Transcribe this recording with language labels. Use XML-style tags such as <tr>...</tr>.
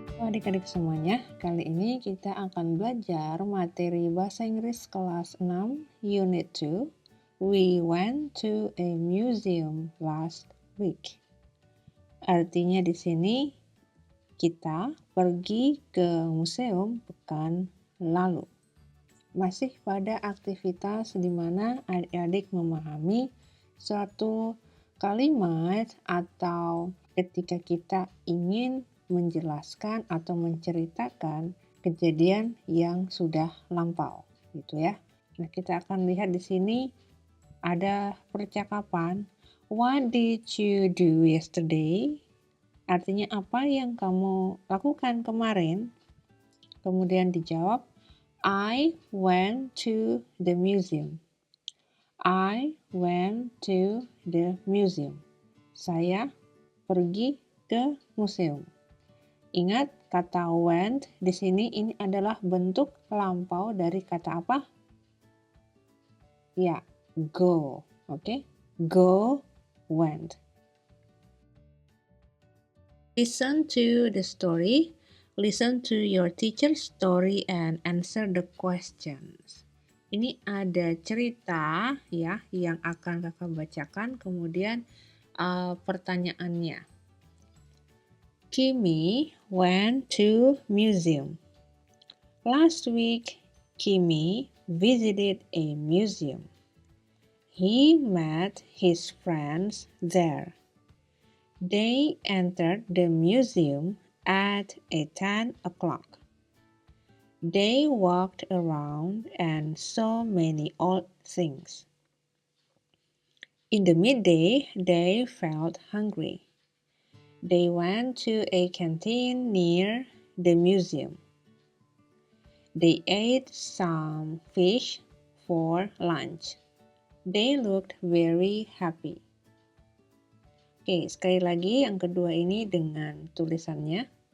<id>adik-adik semuanya, kali ini kita akan belajar materi Bahasa Inggris kelas 6, Unit 2.</id> <en>We went to a museum last week.</en> <id>Artinya di sini, kita pergi ke museum pekan lalu. Masih pada aktivitas di mana adik-adik memahami suatu kalimat atau ketika kita ingin menjelaskan atau menceritakan kejadian yang sudah lampau, gitu ya. Nah, kita akan lihat di sini ada percakapan,</id> <en>"What did you do yesterday?"</en> <id>Artinya apa yang kamu lakukan kemarin? Kemudian dijawab,</id> <en>"I went to the museum." I went to the museum.</en> <id>Saya pergi ke museum. Ingat, kata went di sini ini adalah bentuk lampau dari kata apa?</id> <en>Ya, go. Oke? Go, went. Listen to the story. Listen to your teacher's story and answer the questions.</en> <id>Ini ada cerita ya yang akan kakak bacakan, kemudian pertanyaannya.</id> <en>Kimi went to museum. Last week, Kimi visited a museum. He met his friends there. They entered the museum at 10 o'clock. They walked around and saw many old things. In the midday, they felt hungry. They went to a canteen near the museum. They ate some fish for lunch. They looked very happy.</en> <id>Oke, sekali lagi yang kedua ini dengan tulisannya.</id>